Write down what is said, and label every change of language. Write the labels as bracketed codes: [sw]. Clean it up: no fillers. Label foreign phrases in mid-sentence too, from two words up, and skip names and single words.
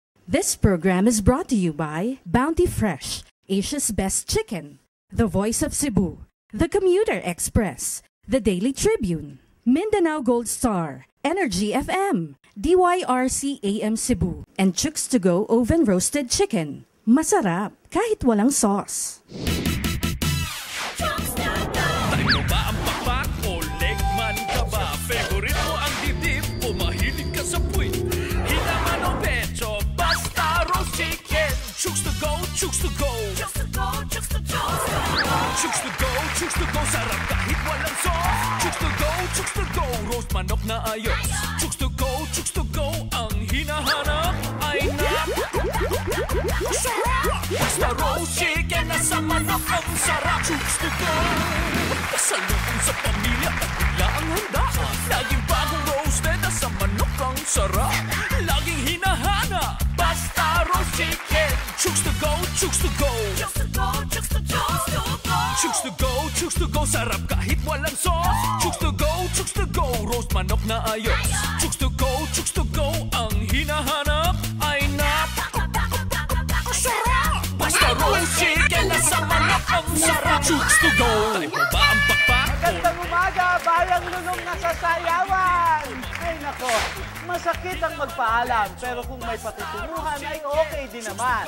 [en] This program is brought to you by Bounty Fresh, Asia's best chicken, The Voice of Cebu, The Commuter Express, The Daily Tribune, Mindanao Gold Star, Energy FM, DYRC AM Cebu, and Chooks to Go Oven Roasted Chicken. [tl] Masarap kahit walang sauce. Tayo mo ba ang pakpak o legman ka ba? Favorite mo ang dibdib o mahilig ka sa puwit? Hinaman o pecho, basta [en] roast chicken. [tl] Chooks to go, chooks to go. Chooks to go, chooks to go. Chooks to go, chooks to go. Sarap kahit walang sauce. Chooks to go, chooks to go. Roast manok na ayos. Chooks to go, chooks to go. Ang hinahanap ay basta [en] roast chicken [tl] na sa manok ang sarap. Chooks to go. Pasalubong sa pamilya at bigla ang handa. Laging bagong roasted na sa manok ang sarap. Laging hinahana basta [en] roast chicken. [tl] Chooks to go, chooks to go. Chooks to go, chooks to go. Chooks to go, chooks to go. Sarap kahit walang sauce. Chooks to go, chooks to go. Roast manok na ayos. Chooks to go, chooks to go. Ang hinahanap ay basta [en] roast chicken [tl] na sa manok ang sarap. Chooks to go. Tayo mo ba ang pakpak? Magandang umaga, bayang lulong na sa sayawan! Ay nako, masakit ang magpaalam, pero kung may patutunguhan ay okay din naman.